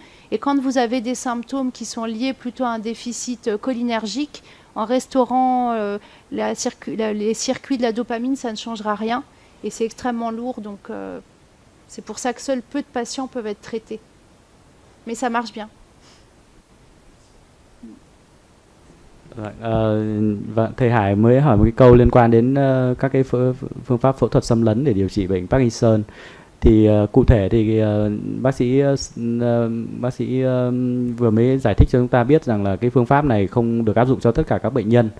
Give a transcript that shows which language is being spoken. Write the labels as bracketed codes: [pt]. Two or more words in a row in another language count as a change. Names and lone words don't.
[fr] Et quand vous avez des symptômes qui sont liés plutôt à un déficit cholinergique, en restaurant les circuits de la dopamine, ça ne changera rien. Et c'est extrêmement lourd, donc c'est pour ça que seuls peu de patients peuvent être traités. Mais ça marche bien. [vi] Vâng, thầy Hải mới hỏi một cái câu liên quan đến các cái phương pháp phẫu thuật xâm lấn để điều trị bệnh Parkinson. Thì cụ thể thì bác sĩ vừa mới giải thích cho chúng ta biết rằng là cái phương pháp này không được áp dụng cho tất cả các bệnh nhân.